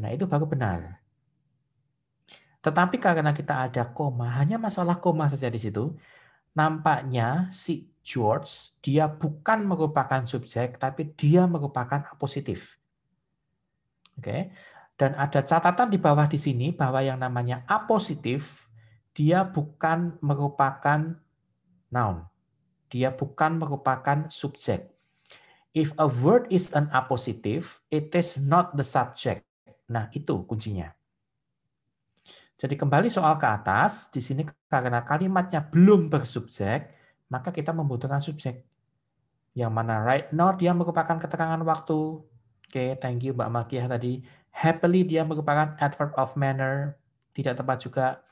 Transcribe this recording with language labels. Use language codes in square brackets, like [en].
[id] Nah, itu baru benar. Tetapi karena kita ada koma, hanya masalah koma saja di situ, nampaknya si George, dia bukan merupakan subjek, tapi dia merupakan apositif. Oke. Dan ada catatan di bawah di sini bahwa yang namanya apositif, dia bukan merupakan noun. Dia bukan merupakan subjek. [en] If a word is an appositive, it is not the subject. [id] Nah, itu kuncinya. Jadi kembali soal ke atas, di sini karena kalimatnya belum bersubjek, maka kita membutuhkan subjek. Yang mana [en] right now [id] dia merupakan keterangan waktu. Oke, [en] thank you [id] Mbak Makiah tadi. Happily dia merupakan adverb of manner. Tidak tepat juga.